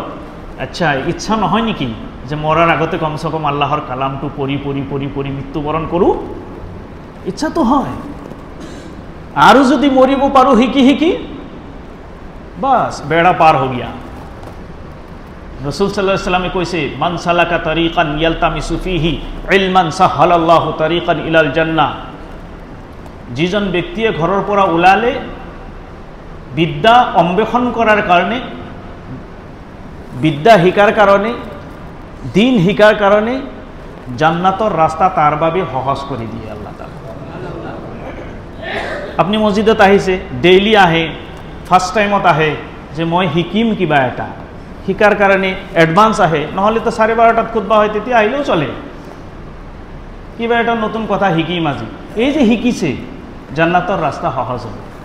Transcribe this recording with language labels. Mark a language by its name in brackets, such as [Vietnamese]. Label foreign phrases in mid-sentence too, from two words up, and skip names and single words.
[Assamese] আচ্ছা, ইচ্ছা নহয় নেকি যে মৰাৰ আগতে কমচে কম আল্লাহৰ কালামটো পঢ়ি পঢ়ি পঢ়ি পঢ়ি মৃত্যুবৰণ কৰোঁ? ইচ্ছাটো হয়। আৰু যদি মৰিব পাৰোঁ শিকি শিকি, বাছ বেড়া পাৰ হৈ গিয়া। [Arabic] ৰসুল صلى الله عليه وسلم কৈছে, من سلك طريقا يلتمس فيه علما سهل الله طريقا إلى الجنة. [Assamese] যিজন ব্যক্তিয়ে ঘৰৰ পৰা ওলালে বিদ্যা অন্বেষণ কৰাৰ কাৰণে, বিদ্যা শিকাৰ কাৰণে, দিন শিকাৰ কাৰণে, জান্নাতৰ ৰাস্তা তাৰ বাবে সহজ কৰি দিয়ে আল্লাহ তাআলা। আপনি মছজিদত আহিছে, ডেইলি আহে, [English] first time [Assamese] আহে যে মই শিকিম কিবা এটা, শিকাৰ কাৰণে এডভান্স আহে, নহ'লে তো 12:30 খুতবা হয়, তেতিয়া আহিলেও চলে। কিবা এটা নতুন কথা শিকিম আজি, এই যে শিকিছে, জান্নাতৰ ৰাস্তা সহজ হ'ব।